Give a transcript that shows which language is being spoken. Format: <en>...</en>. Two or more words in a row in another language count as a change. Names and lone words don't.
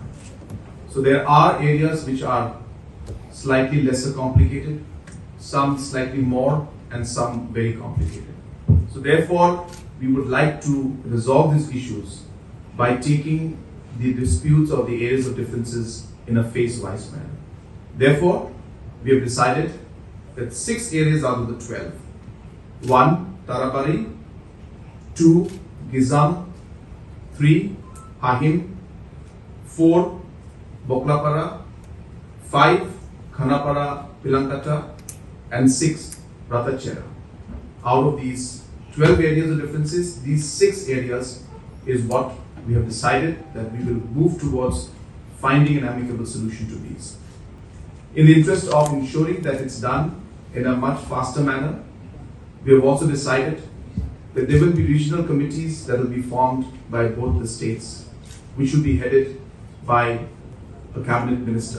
<en>So there are areas which are slightly lesser complicated, some slightly more, and some very complicated. So therefore, we would like to resolve these issues by taking the disputes or the areas of differences in a phase-wise manner. Therefore, we have decided that 6 areas out of the 12. 1. Tarabari, 2. Gizam, 3. Hahim, 4. Boklapara, 5. Khanapara, Pilankata, and 6. Ratachera. Out of these 12 areas of differences, these 6 areas is what we have decided that we will move towards finding an amicable solution to these. In the interest of ensuring that it's done in a much faster manner, we have also decided that there will be regional committees that will be formed by both the states, which will be headed by a cabinet minister.</en>